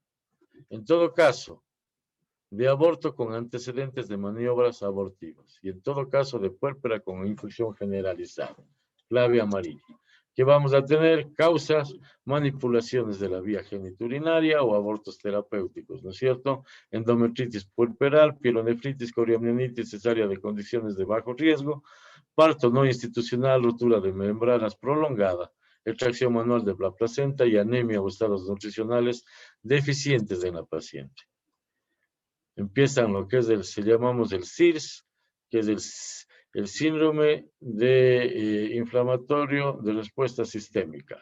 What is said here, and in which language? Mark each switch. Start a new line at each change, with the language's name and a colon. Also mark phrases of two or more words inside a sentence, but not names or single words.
Spanish: En todo caso, de aborto con antecedentes de maniobras abortivas. Y en todo caso, de puérpera con infección generalizada. Clave amarilla. Que vamos a tener causas, manipulaciones de la vía geniturinaria o abortos terapéuticos, ¿no es cierto? Endometritis puerperal, pielonefritis, coriamnionitis, cesárea de condiciones de bajo riesgo, parto no institucional, rotura de membranas prolongada, extracción manual de la placenta y anemia o estados nutricionales deficientes en la paciente. Empiezan lo que es llamamos el SIRS, que es el síndrome de inflamatorio de respuesta sistémica.